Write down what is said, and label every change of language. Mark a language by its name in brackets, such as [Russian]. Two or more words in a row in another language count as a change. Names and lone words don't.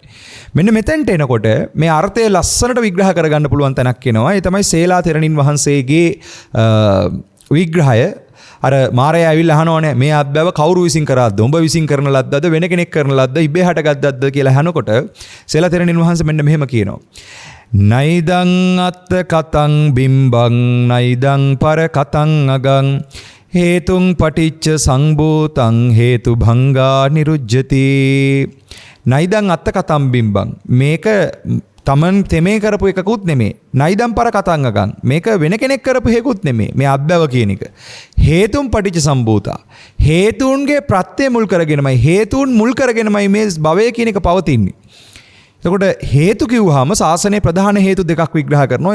[Sinhala] මෙන්න මෙතෙන්ට එනකොට මේ අර්ථය ලස්සනට විග්‍රහ කරගන්න පුළුවන් තැනක් එනවා. ඒ තමයි සේලා තෙරණින් වහන්සේගේ විග්‍රහය. අර මාරයා ඇවිල්ලා අහනවනේ මේ අත්බැව කවුරු විසින් කරාද්ද? උඹ විසින් කරන ලද්දද වෙන කෙනෙක් කරන ලද්ද ඉබේ හටගත්දද කියලා අහනකොට සේලා තෙරණින් වහන්සේ මෙන්න මෙහෙම කියනවා. [Pali] නයිදං අත්ත කතං බිම්බං නයිදං පර කතං අගං හේතුං පටිච්ච සංභූතං හේතු භංගා නිරුජ්ජති. නයිදං අත්ත කතං බිම්බං [Sinhala] මේක තමන් තෙමේ කරපු එකකුත් නෙමේ. [Pali] නයිදම් පර කතං අගං [Sinhala] මේක වෙන කෙනෙක් කරපු හේකුත් නෙමේ. මේ අත්බැව කියන එක හේතුන් [Pali] පටිච්ච සම්භූතා [Sinhala] හේතුන්ගේ ප්‍රත්‍ය මුල් කරගෙනමයි හේතුන් මුල් කරගෙනමයි මේ භවය කියන එක පවතින්නේ. එතකොට හේතු කිව්වහම ශාසනයේ ප්‍රධාන හේතු දෙකක් විග්‍රහ කරනවා.